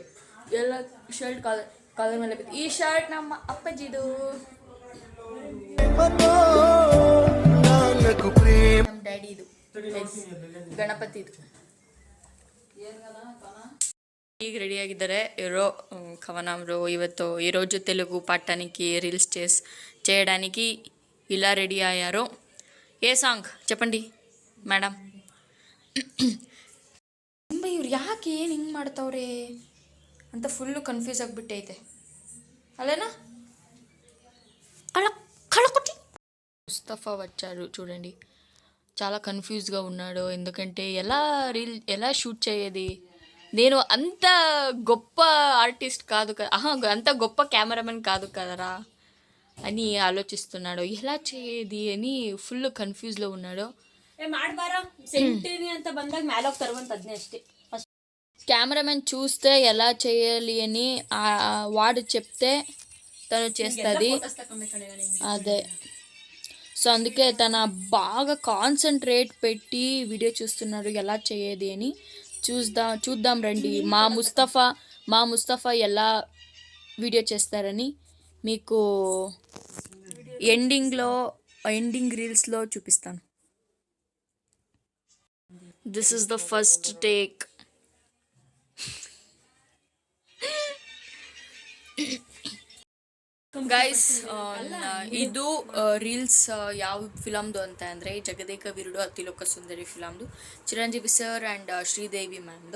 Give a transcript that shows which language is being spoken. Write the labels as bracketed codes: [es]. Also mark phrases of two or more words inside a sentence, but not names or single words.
[kn] ಎಲ್ಲ ಶರ್ಟ್ ಕಾಲರ್ ಮೇಲೆ ಬಿತ್ತು. ಈ ಶರ್ಟ್ ನಮ್ಮ ಅಪ್ಪಾಜಿದು, ನಮ್ಮ ಡ್ಯಾಡಿದು, ಗಣಪತಿದು. ಈಗ ರೆಡಿಯಾಗಿದ್ದಾರೆ [te] ఇరో కవనంలో ಇವತ್ತು ఈరోజు తెలుగు పాడటానికి రీల్స్ చేయడానికి ఇలా రెడీ అయ్యారు. ఏ సాంగ్ చెప్పండి మేడం? [kn] ಇವ್ರು ಯಾಕೆ ಏನು ಹಿಂಗೆ ಮಾಡ್ತವ್ರೆ ಅಂತ [en] fullu confuse [kn] ಆಗಿಬಿಟ್ಟೈತೆ అలేనా. [te] కళకొట్టి ముస్తఫా వచ్చారు చూడండి, చాలా కన్ఫ్యూజ్గా ఉన్నాడు. ఎందుకంటే ఎలా షూట్ చేయేది, నేను అంత గొప్ప ఆర్టిస్ట్ కాదు కదా, అంత గొప్ప కెమెరామెన్ కాదు కదరా అని ఆలోచిస్తున్నాడు. ఎలా చేయేది అని [en] full confuse-lo [te] ఉన్నాడు. [kn] ಅಂತ ಬಂದಾಗ ಮ್ಯಾಲೋಗಿ ತರುವಂತ ಅದನ್ನೇ ಅಷ್ಟೇ. [te] కెమెరామెన్ చూస్తే ఎలా చేయాలి అని వాడు చెప్తే తను చేస్తుంది. అదే సో అందుకే తన బాగా కాన్సన్ట్రేట్ పెట్టి వీడియో చూస్తున్నాడు ఎలా చేయేది అని. చూద్దాం రండి మా ముస్తఫా ఎలా వీడియో చేస్తారని మీకు [en] ending reels-lo [te] చూపిస్తాను. [en] This is the first take. [kn] ಗೈಸ್, ಇದು ರೀಲ್ಸ್ ಯಾವ ಫಿಲಮ್ದು ಅಂತ ಅಂದರೆ ಜಗದೇಕ ವೀರುಡು ಅತಿಲೋಕ ಸುಂದರಿ ಫಿಲಮ್ದು, ಚಿರಂಜೀವಿ ಸರ್ ಆ್ಯಂಡ್ ಶ್ರೀದೇವಿ ಮ್ಯಾಮ್ದು.